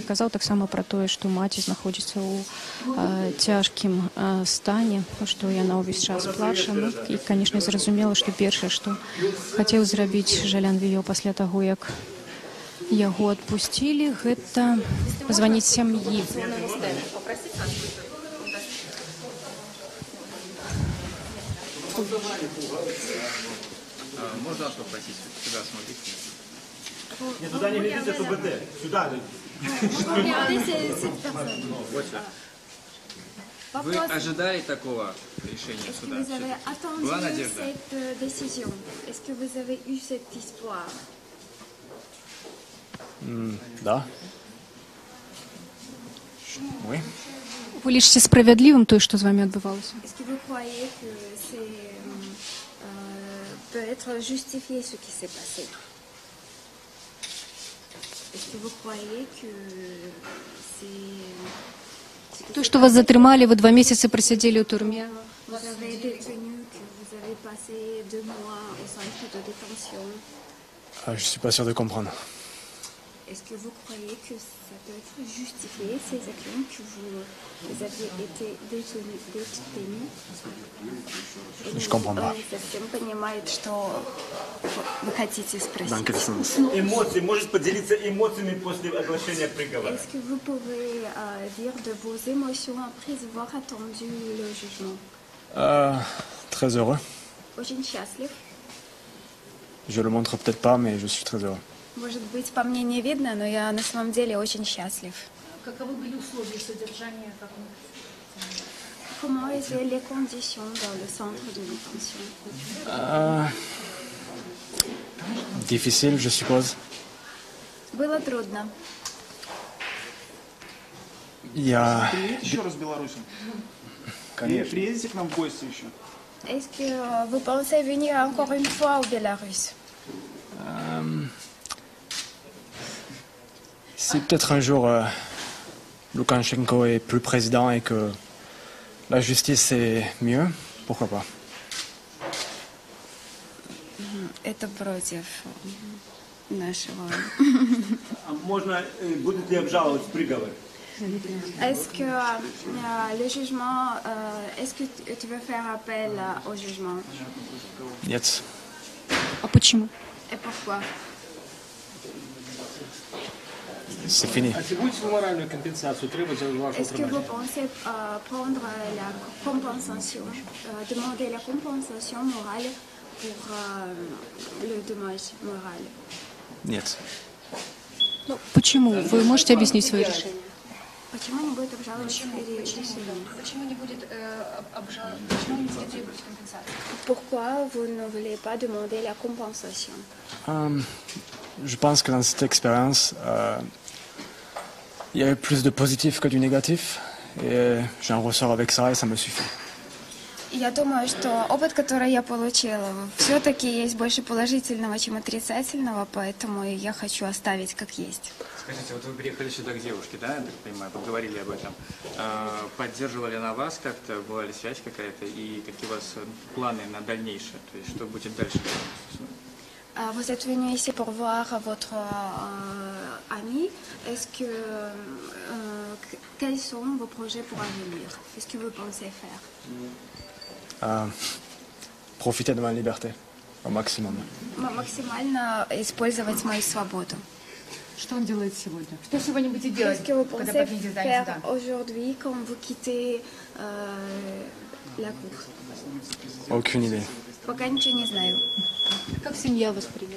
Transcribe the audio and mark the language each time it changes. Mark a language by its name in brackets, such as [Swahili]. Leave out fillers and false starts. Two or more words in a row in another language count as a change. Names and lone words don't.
[Belarusian] Казаў таксама пра тое, што маці знаходзіцца ў цяжкім стане, што яна ўвесь час плача. Ну, і, канешне, зразумела, што першае, што хацеў зрабіць Жалян Віё пасля таго, як яго адпусцілі, гэта званіць сям'і. [Russian] Можно вас попросить сюда смотреть? Нет, туда не глядите, это БД. Сюда. Вот сюда. Вы ожидали такого решения суда? Была надежда? Да. [French] Oui. [Belarusian] Вы лічыце справядлівым тое, што з вами адбывалася? [French] Peut être justifié ce qui s'est passé. Est-ce que vous croyez que c'est... [Belarusian] То, што вас затрымалі, вы 2 месяцы прасядзелі ў турме. [French] Vous avez été détenu, que vous avez passé 2 mois au centre de détention. Je suis pas sûr de comprendre. Est-ce que vous croyez que ça peut être justifié, ces actions, que vous aviez été détenus? Je comprends pas. [Russian] Совсем понимает, что вы хотите спросить. [French] Dans quel sens? [Russian] Эмоции. Может поделиться эмоциями после оглашения приговора. [French] Est-ce que vous pouvez dire de vos émotions après avoir attendu le jugement? Très heureux. [Russian] Очень счастлив. [French] Je le montre peut-être pas, mais je suis très heureux. [Russian] Может быть, по мне не видно, но я на самом деле очень счастлив. Каковы были условия содержания? [French] Comment étaient les conditions dans le centre de détention? Difficile, je suppose. Было трудно. Il y a... [Russian] Приедете еще раз в Беларусь? Конечно. Приедете к нам в гости еще? [French] Est-ce que vous pensez venir encore une fois au Bélarus? Si peut-être un jour Loukachenko est plus président et que la justice est mieux, pourquoi pas. [Russian] Это против нашего. А можно, будут ли обжаловать приговор? [French] Est-ce que le jugement, est-ce que tu veux faire appel au jugement? [Russian] Нет. А почему? [French] Et pourquoi? C'est fini. [Russian] А будете вы моральную компенсацию требовать за вашу [French] Est-ce que vous pensez prendre la compensation, demander la compensation morale pour le dommage moral? [Russian] Нет. Ну, почему? Вы можете объяснить свое решение? Почему не будет обжаловать решение? Почему не будет обжаловать? Почему не будет требовать компенсации? [French] Pourquoi vous ne voulez pas demander la compensation? Je pense que dans cette expérience, il y avait plus de positif que du négatif. Et j'en ressors avec ça et ça me suffit. [Russian] Я думаю, что опыт, который я получила, все-таки есть больше положительного, чем отрицательного, поэтому я хочу оставить как есть. Скажите, вот вы приехали сюда к девушке, да, я так понимаю, поговорили об этом. Поддерживала ли она вас как-то, была ли связь какая-то, и какие у вас планы на дальнейшее, то есть что будет дальше? [French] Vous êtes venu ici pour voir votre ami. Est-ce que quels sont vos projets pour l'avenir? Qu'est-ce que vous pensez faire? Profiter de ma liberté au maximum. [Russian] Максимально использовать мою свободу. Что он делает сегодня? Что сегодня будете делать, [French] Qu'est-ce que vous [Russian] когда [French] pensez [Russian] подъедете [French] faire [Russian] сюда? [French] aujourd'hui quand vous quittez la cour? Aucune idée. [Russian] Пока ничего не знаю. Как семья восприняла?